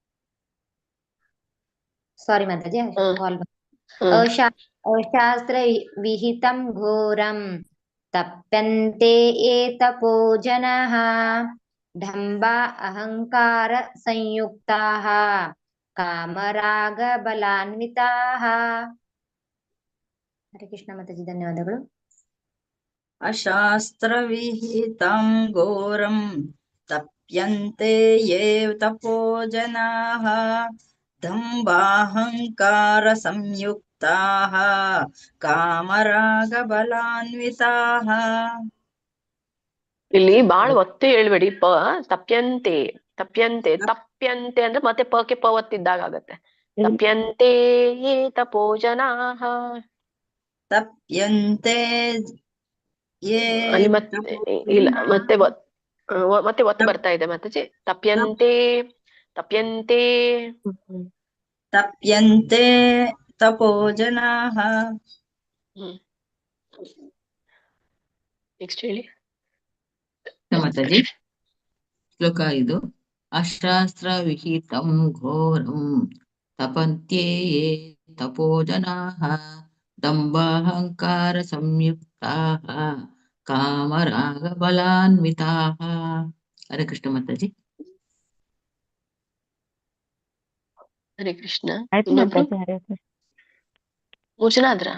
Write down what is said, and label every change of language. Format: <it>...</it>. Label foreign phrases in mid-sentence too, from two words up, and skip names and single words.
<kn>ಸಾರಿ ಮಾತಾಜಿ,</kn> <sa>ಶಾಸ್ತ್ರ ವಿಹಿತಂ ಘೋರಂ ತಪ್ಯಂತೆ ಏತಪೋ ಜನಃ ಢಂಬ ಅಹಂಕಾರ ಸಂಯುಕ್ತಾಃ ಕಾಮರಾಗ ಬಲಾನ್ವಿತಾಃ. ಹರೇ ಕೃಷ್ಣ</sa> <kn>ಮಾತಾಜಿ, ಧನ್ಯವಾದಗಳು.</kn> <sa>ಅಶಾಸ್ತ್ರ ವಿಹಿತಂ ಘೋರಂ ತಪ್ಯಂತೆ ಯೇ ತಪೋ ಜನಾಃ ದಂಭಾಹಂಕಾರ ಸಂಯುಕ್ತಾಃ ಕಾಮರಾಗ ಬಲಾನ್ವಿತಾಃ.</sa> <kn>ಇಲ್ಲಿ ಬಾಳ ಒತ್ತು ಹೇಳ್ಬೇಡಿ. ತಪ್ಯಂತೆ ಅಂದ್ರೆ ಮತ್ತೆ ಪಕ್ಕೆ ಪ ಒತ್ತಿದ್ದಾಗ ಆಗತ್ತೆ.</kn> <sa>ತಪ್ಯಂತೆ ಯೇ ತಪೋ ಜನಾಃ. ತಪ್ಯಂತೆ</sa> <kn>ಅಲ್ಲಿ ಮತ್ತೆ ಇಲ್ಲ, ಮತ್ತೆ ಒತ್ತು ಬರ್ತಾ ಇದೆ ಮಾತಾಜಿ.</kn> <sa>ತಪ್ಯಂತೆ ತಪೋ ಜನಾಃ.</sa> <kn>ನೆಕ್ಸ್ಟ್ ಹೇಳಿ ಮಾತಾಜಿ. ಶ್ಲೋಕ 5.</kn> <sa>ಅಶಾಸ್ತ್ರ ವಿಹಿತಂ ಘೋರಂ ತಪಂತ್ಯೇ ಯೇ ತಪೋ ಜನಾಃ ದಂಭಾಹಂಕಾರ ಸಂಯುಕ್ತಾಃ ಕಾಮರಾಗ ಬಲಾನ್ವಿತಾಃ. ಹರೇ ಕೃಷ್ಣ ಮಾತಾಜಿ. ಹರೇ ಕೃಷ್ಣ.</sa> <kn>ಆಯ್ತು ಮಾತಾಜಿ.</kn> <sa>ಹರೇ ಕೃಷ್ಣ.</sa> <kn>3 ಜನ ಆದ್ರ?</kn>